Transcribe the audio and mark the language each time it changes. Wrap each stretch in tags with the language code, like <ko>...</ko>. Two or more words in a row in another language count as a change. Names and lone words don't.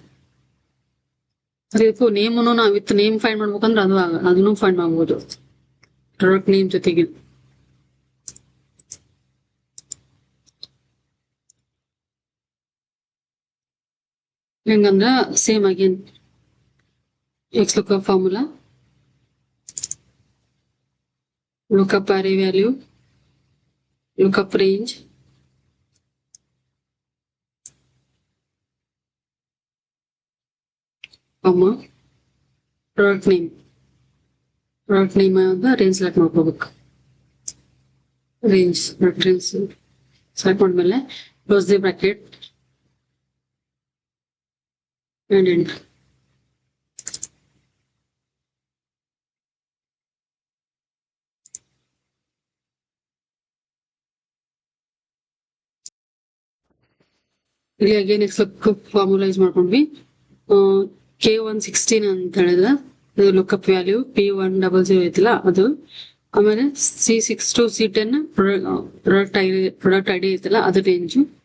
<kn>ಅದಕ್ಕೂ ನೇಮನು ನಾವು</kn> <en>with name find</en> <kn>ಮಾಡ್ಬೇಕಂದ್ರೆ ಅದನ್ನು ಫೈಂಡ್ ಮಾಡ್ಬೋದು</kn> <en>product name</en> <kn>ಜೊತೆಗೆ.</kn> <en>ಹೆಂಗಂದ್ರ same again X lookup formula, lookup array value, lookup range, comma, product name the range select ಮಾಡ್ಕೋಬೇಕು. range product range select ಮಾಡಿದ್ಮೇಲೆ close the bracket and enter. ಇಲ್ಲಿ again X formula use ಮಾಡ್ಕೊಂಡ್ವಿ.</en> <kn>K116 ಅಂತ ಹೇಳಿದ್ರೆ</kn> <en>lookup value</en> <kn>P100 ಐತಿಲ್ಲ ಅದು ಆಮೇಲೆ C6 to C10</kn> <en>product ID</en> <kn>ಐತಲ್ಲ ಅದ್ರ ರೇಂಜು.</kn>